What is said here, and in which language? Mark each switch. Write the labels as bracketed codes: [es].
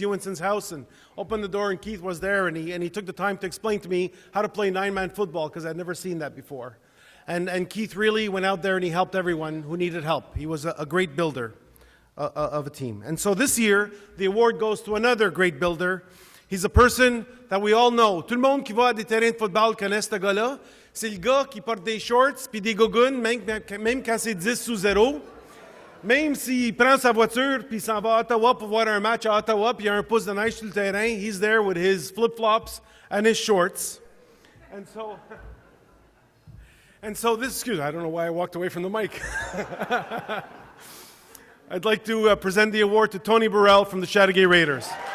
[en] Ewenson's house and opened the door, and Keith was there, and he took the time to explain to me how to play nine-man football, because I'd never seen that before. And Keith really went out there and he helped everyone who needed help. He was a great builder of a team. And so this year, the award goes to another great builder. He's a person that we all know. [fr] Tout le monde qui va à des terrains de football connaît ce gars-là. C'est le gars qui porte des shorts puis des gougounes, même quand c'est 10-0. Même s'il prend sa voiture puis s'en va à Ottawa pour voir un match à Ottawa puis il y a un pouce de neige sur le terrain, [en] he's there with his flip-flops and his shorts. And so this, excuse me, I don't know why I walked away from the mic. I'd like to present the award to Tony Burrell from the Chateauguay Raiders.